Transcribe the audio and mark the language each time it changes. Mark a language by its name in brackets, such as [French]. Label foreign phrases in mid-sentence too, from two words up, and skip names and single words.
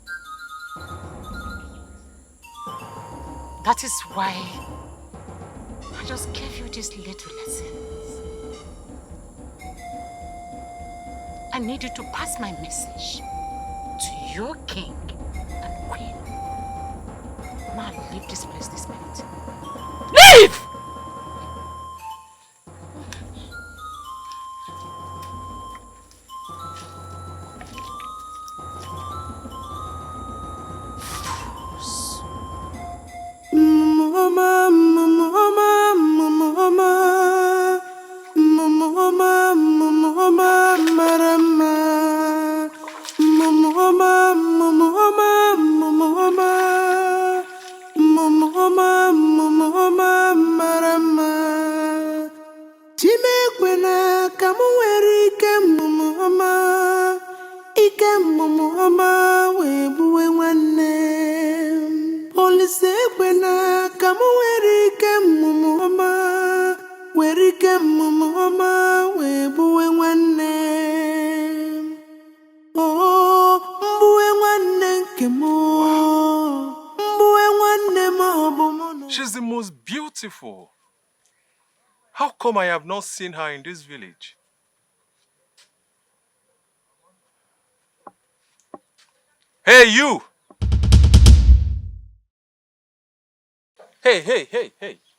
[English] That is why I just gave you these little lessons. I need you to pass my message to your king and queen. Now leave this place this minute. Leave! [Igbo] Mmumuoma, Mmumuoma, Mmumuoma, Mmumuoma, Mmumuoma, marama. Mmumuoma, Mmumuoma, Mmumuoma, Mmumuoma, Mmumuoma, marama. Chimekwena ka mụ nwere ike Mmumuoma, ike Mmumuoma wee gbuwe nwanne. Olise kwena ka mụ nwere ike Mmumuoma, nwere ike Mmumuoma wee gbuwe nwanne. Oh, mgbuwe nwanne nke m, mgbuwe nwanne m ọ bụ mụ na. [English] She's the most beautiful. How come I have not seen her in this village? Hey, you! Hey.